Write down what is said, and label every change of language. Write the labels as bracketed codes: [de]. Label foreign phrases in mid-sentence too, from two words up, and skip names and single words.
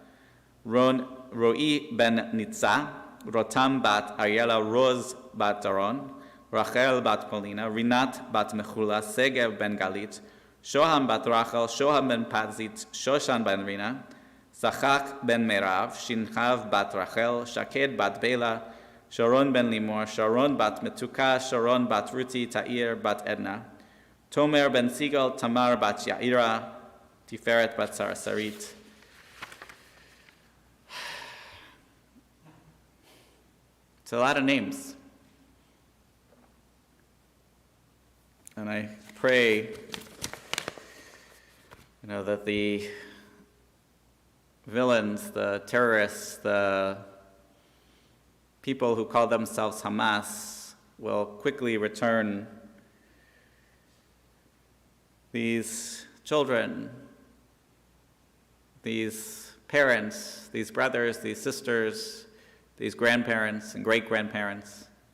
[en] Roi ben Nitza, Rotam bat Ariela, Roz bat Daron, Rachel bat Polina, Rinat bat Mechula, Segev ben Galit, Shoham bat Rachel, Shoham ben Patzit, Shoshan ben Rina, Sachak ben Merav, Shinchav bat Rachel, Shaked bat Bela, Sharon ben Limor, Sharon bat Metuka, Sharon bat Ruti, Ta'ir bat Edna, Tomer ben Sigal, Tamar bat Yaira, Tiferet bat Sarasarit. It's a lot of names. And I pray, that the villains, the terrorists, the people who call themselves Hamas will quickly return these children, these parents, these brothers, these sisters, these grandparents and great-grandparents.